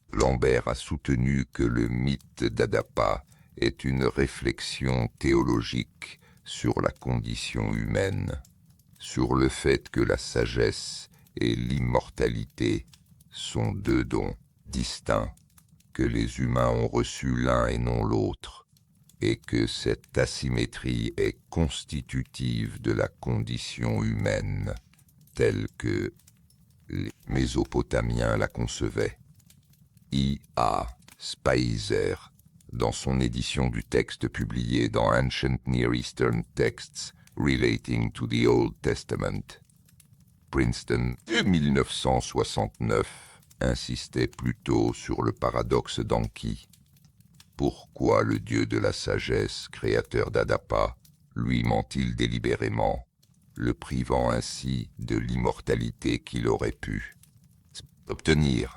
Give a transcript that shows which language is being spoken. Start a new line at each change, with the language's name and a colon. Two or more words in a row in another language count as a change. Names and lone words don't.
French: Lambert a soutenu que le mythe d'Adapa est une réflexion théologique sur la condition humaine, sur le fait que la sagesse et l'immortalité sont deux dons distincts, que les humains ont reçu l'un et non l'autre, et que cette asymétrie est constitutive de la condition humaine, telle que les Mésopotamiens la concevaient. I.A. Speiser, dans son édition du texte publié dans Ancient Near Eastern Texts Relating to the Old Testament, Princeton, 1969, insistait plutôt sur le paradoxe d'Enki. Pourquoi le dieu de la sagesse, créateur d'Adapa, lui ment-il délibérément, le privant ainsi de l'immortalité qu'il aurait pu obtenir?